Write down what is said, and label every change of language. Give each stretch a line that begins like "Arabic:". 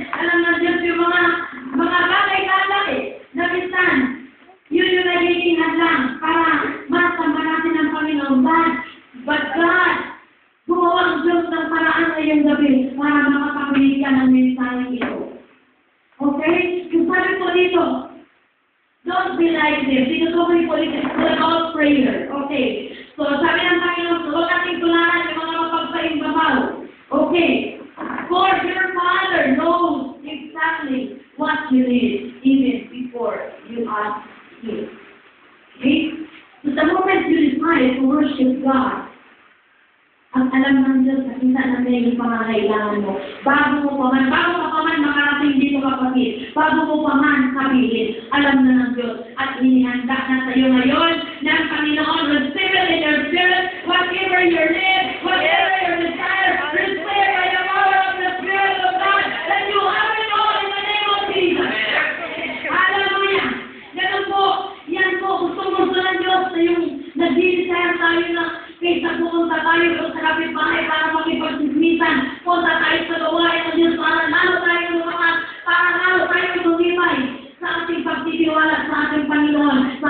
Filipino: Alam na Diyos yung mga bagay-bagay na minsan. Yun yung nagiging hadlang para masamba natin ang Panginoon.
English: But God,
Filipino: gumawa ang Diyos ng paraan ngayong gabi para makapamili ka ng mensahe ito.
English: Okay?
Filipino: Yung sabi ko dito,
English: don't be like this. Because okay po dito, it's about prayer. Okay.
Filipino: So, sabi ng Panginoon, huwag natin tularan yung mga mapagpaimbabaw.
English: Okay. For your Father knows exactly what you need even before you ask Him.
Filipino: Okay?
English: So, the moment you decide to worship God,
Filipino: ang alam ng Diyos na kita na may pangangailangan mo. Bago ka pa man makarating dito kapatid, bago mo pa man sabihin, alam na ng Diyos at inihanda na sa iyo ngayon ng Panginoon.
English: Receive it in your spirit, whatever your need, whatever your desire, receive by the power of the Spirit of God, that you have it all in the name of Jesus. Hallelujah!
Filipino: Ganun po, yan po, gusto ng Diyos na yung nag-desire tayo na kaysa pumunta tayo doon sa kapitbahay para makipagsismisan, punta tayo sa gawain ng Diyos para lalo tayo lumakas, para lalo tayo lumimay sa ating pagtitiwala sa ating Panginoon.